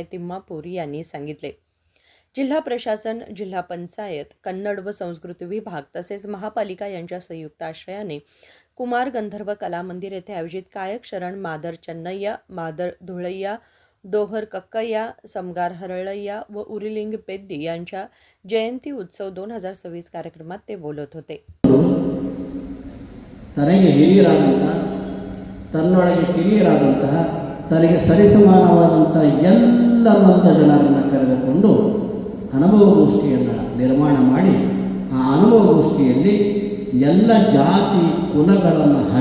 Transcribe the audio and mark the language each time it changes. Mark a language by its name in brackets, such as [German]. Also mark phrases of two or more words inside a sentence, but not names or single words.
[Marathi] तिम्मापूर यांनी सांगितले. जिल्हा प्रशासन, जिल्हा पंचायत, कन्नड व संस्कृती विभाग तसेच महापालिका यांच्या संयुक्त आश्रयाने कुमार गंधर्व कला मंदिर येथे आयोजित गायक शरण मादर चन्नय्या, मादर धुळय्या, डोहर कक्कय्या, समगार हरळय्या व उरिलिंग पेद्दी यांच्या जयंती उत्सव 2026 कार्यक्रमात ते बोलत होते. [Kannada] ತನಗೆ ಹಿರಿಯರಾದಂಥ, ತನ್ನೊಳಗೆ ಕಿರಿಯರಾದಂತಹ, ತನಗೆ ಸರಿಸಮಾನವಾದಂಥ ಎಲ್ಲ ಮಂದ ಜನರನ್ನು ಕರೆದುಕೊಂಡು ಅನುಭವಗೋಷ್ಠಿಯನ್ನು ನಿರ್ಮಾಣ ಮಾಡಿ ಆ ಅನುಭವಗೋಷ್ಠಿಯಲ್ಲಿ ಎಲ್ಲ ಜಾತಿ ಕುಲಗಳನ್ನು